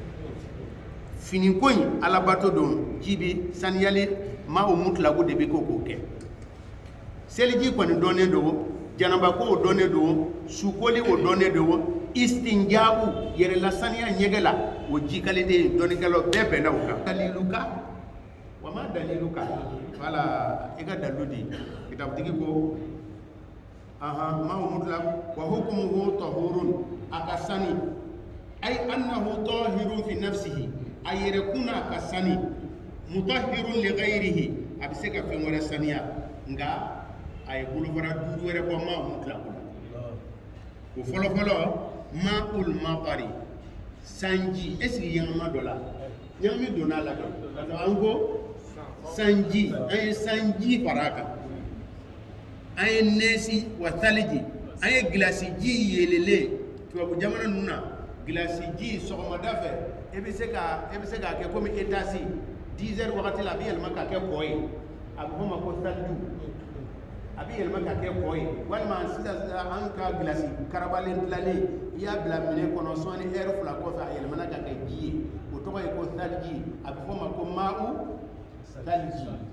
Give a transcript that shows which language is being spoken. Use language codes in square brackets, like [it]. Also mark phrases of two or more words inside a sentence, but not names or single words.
[bm] finiko in alabato don ji bi saniyali [ar] ma'u mutlaku [bm] de bɛ k'o kɛ seliji kɔni dɔnnen don janabako o dɔnnen don sukoli o dɔnnen don istinja'u yɛrɛla saniya ɲɛgɛ la o ji qualité dɔnnikɛlaw bɛɛ bɛnna o kan [ar] daliluka wa ma daliluka [bm] wala i ka dalu di kitabutigi ko [ar] ma'u mutlaku wa hukmuhu tahurun [bm] a ka sani [ar] ay annahu tahirun fi nafsihi [bm] a yɛrɛ kunna a ka sani [ar] mutahhirun li ghayrihi [bm] a bɛ se ka fɛn wɛrɛ saniya nka a ye bolofara 5 wɛrɛ bɔ [ar] ma'u mutlaku [bm] la o fɔlɔfɔlɔ [ar] ma'ul maqari [bm] sanji [fr] est-ce que [bm] ɲagama dɔ la ɲagami donna la kɛ an ko sanji an ye sanji fara kan an ye nɛsi wa taliji an ye gilasi ji yelele tubabu jamana ninnu na gilasi ji sɔgɔmada fɛ e bɛ se k'a kɛ komi etasi 10 heures wagati la a bɛ yɛlɛma k'a kɛ kɔ ye a bɛ fɔ o ma ko saliju a bɛ yɛlɛma k'a kɛ kɔ ye walima sisan an ka gilasi karabalen dilanlen i y'a bila minɛ kɔnɔ sɔnni heure 2 kɔfɛ a yɛlɛmana k'a kɛ ji ye o tɔgɔ ye ko saliji a bɛ fɔ o ma ko ma'u saliji